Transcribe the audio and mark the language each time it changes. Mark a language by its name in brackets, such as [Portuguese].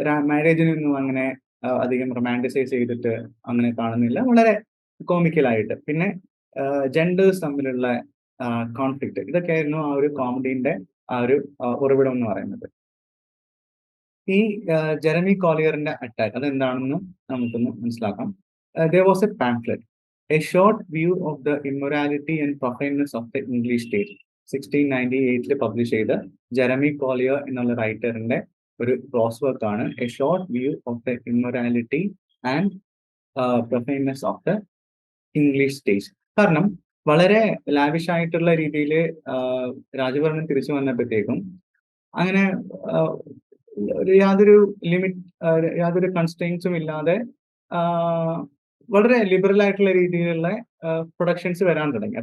[Malayalam] മാരേജിനൊന്നും അങ്ങനെ അധികം റൊമാൻറ്റിസൈസ് ചെയ്തിട്ട് അങ്ങനെ കാണുന്നില്ല, വളരെ കോമിക്കലായിട്ട്. പിന്നെ ജെൻഡേഴ്സ് തമ്മിലുള്ള കോൺഫ്ലിക്റ്റ്, ഇതൊക്കെയായിരുന്നു ആ ഒരു കോമഡിന്റെ ആ ഒരു ഉറവിടം എന്ന് പറയുന്നത്. ഈ ജെറമി കോളിയറിന്റെ അറ്റാക്ക് അതെന്താണെന്ന് നമുക്കൊന്ന് മനസ്സിലാക്കാം. [English] There was a pamphlet, a short view of the immorality and profaneness of the English state. [Malayalam] 1698 publish ചെയ്ത ജെറമി കോളിയർ എന്നുള്ള റൈറ്ററിന്റെ ഒരു ക്രോസ് വർക്ക് ആണ് A short view of the immorality and പ്രൊഫൈനസ് of the English state. കാരണം വളരെ lavish ആയിട്ടുള്ള രീതിയിൽ രാജഭരണം തിരിച്ചു വന്നപ്പോഴത്തേക്കും അങ്ങനെ യാതൊരു ലിമിറ്റ്, യാതൊരു കൺസ്ട്രെയിൻസും ഇല്ലാതെ വളരെ ലിബറൽ ആയിട്ടുള്ള രീതിയിലുള്ള പ്രൊഡക്ഷൻസ് വരാൻ തുടങ്ങി.